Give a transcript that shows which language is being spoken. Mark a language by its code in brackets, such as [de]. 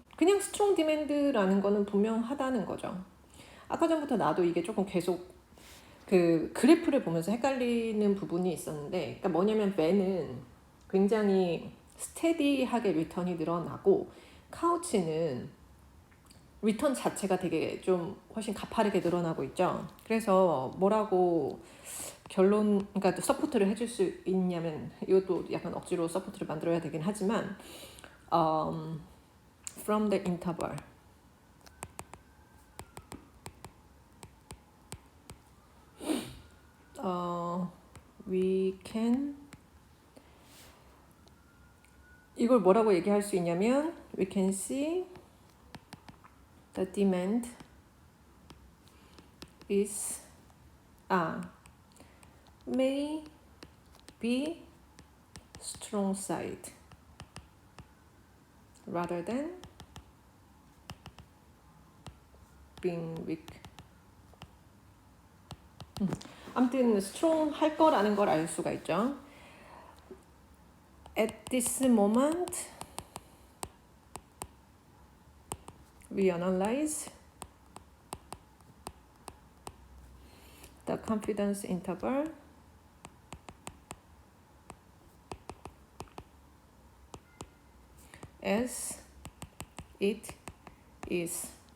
[ko] 그냥 스트롱 디맨드라는 거는 분명하다는 거죠. 아까 전부터 나도 이게 조금 계속 그 그래프를 보면서 헷갈리는 부분이 있었는데 그러니까 뭐냐면 벤은 굉장히 스테디하게 리턴이 늘어나고 카우치는 리턴 자체가 되게 좀 훨씬 가파르게 늘어나고 있죠. 그래서 뭐라고 그러니까 서포트를 해줄 수 있냐면 이것도 약간 억지로 서포트를 만들어야 되긴 하지만 [en] from the interval we can [ko] 이걸 뭐라고 얘기할 수 있냐면 [en] we can see the demand is may be strong side rather than being weak. [ko] 아무튼 strong 할 거라는 걸 알 수가 있죠. [en] At this moment, we analyze the confidence interval as it is.